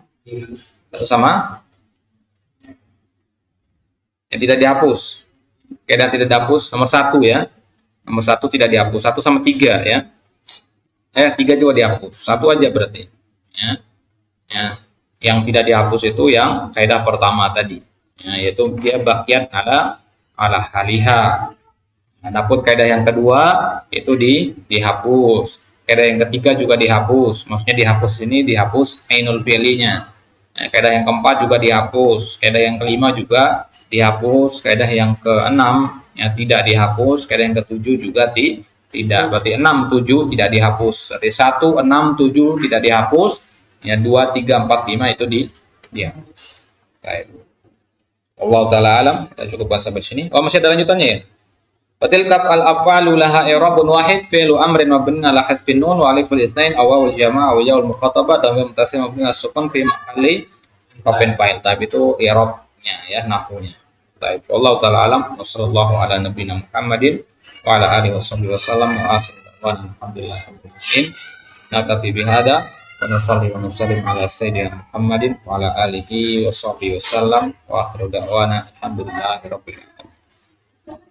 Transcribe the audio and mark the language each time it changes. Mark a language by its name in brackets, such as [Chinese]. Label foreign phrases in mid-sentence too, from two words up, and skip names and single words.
[Indonesian] Satu sama yang tidak dihapus. Kaidah tidak dihapus nomor 1 ya. Nomor 1 tidak dihapus. 1 sama 3 ya. 3 juga dihapus. 1 aja berarti. Ya. Ya. Yang tidak dihapus itu yang kaidah pertama tadi. Ya, yaitu dia [Arabic] باقية على على حالها. [Indonesian] Adapun kaidah yang kedua itu dihapus. Kaidah yang ketiga juga dihapus. Maksudnya dihapus ini dihapus ainul fi'linya. Kaidah yang keempat juga dihapus. Kaidah yang kelima juga dihapus. Kaidah yang keenam ya tidak dihapus. Kaidah yang ketujuh juga tidak. Berarti 6, 7 tidak dihapus. Berarti 1, 6, 7 tidak dihapus. Ya 2, 3, 4, 5 itu dihapus. Baik. [Arabic] الله تعالى أعلم. [Indonesian] Kita cukupkan sampai sini. Oh, masih ada lanjutannya ya? [Arabic] فتلك الأفعال لها إعراب واحد فعل أمر مبني على حذف النون وألف الاثنين أو واو الجماعة وياء المخاطبة dan متصل مبني السكون في محل رفع فاعل. [Indonesian] Tapi itu i'rabnya ya, nahwunya. Baik, [Arabic] الله تعالى أعلم. وصلى الله على نبينا محمد وعلى آله وسلم وآخر دعوانا الحمد لله رب العالمين. نكتفي بهذا ونصلي ونسلم على سيدنا محمد وعلى آله وصحبه وسلم وآخر دعوانا الحمد لله رب العالمين.